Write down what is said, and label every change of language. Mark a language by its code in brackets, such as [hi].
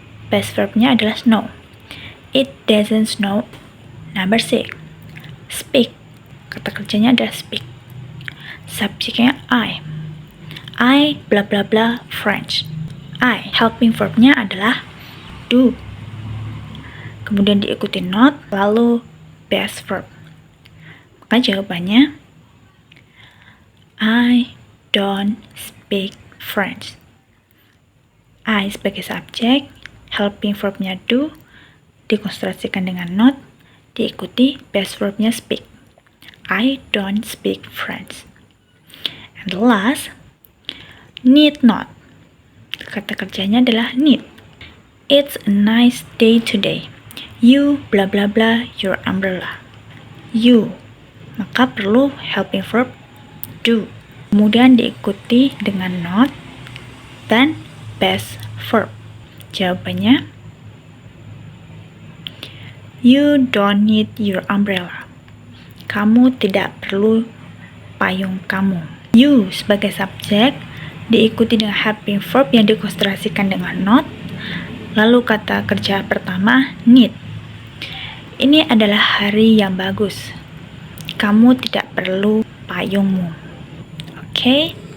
[id] Past verbnya adalah snow. [en] It doesn't snow. Number 6, speak. [id] Kata kerjanya adalah speak. Subjeknya [en] I. I bla bla bla French. I. [id] Helping verbnya adalah do. Kemudian diikuti not, lalu past verb. Maka jawabannya [en] I don't speak French. [id] I sebagai subjek, helping verbnya do, dikonsentrasikan dengan not, diikuti past verbnya speak. [en] I don't speak French. And the last, need not. [id] Kata kerjanya adalah need. [en] It's a nice day today. You bla bla bla your umbrella. [id] You, maka perlu helping verb do. Kemudian diikuti dengan not dan past verb. Jawabannya [en] you don't need your umbrella. [id] Kamu tidak perlu payung kamu. You sebagai subjek diikuti dengan helping verb yang dikonsentrasikan dengan not, lalu kata kerja pertama need. Ini adalah hari yang bagus. Kamu tidak perlu payungmu. Oke?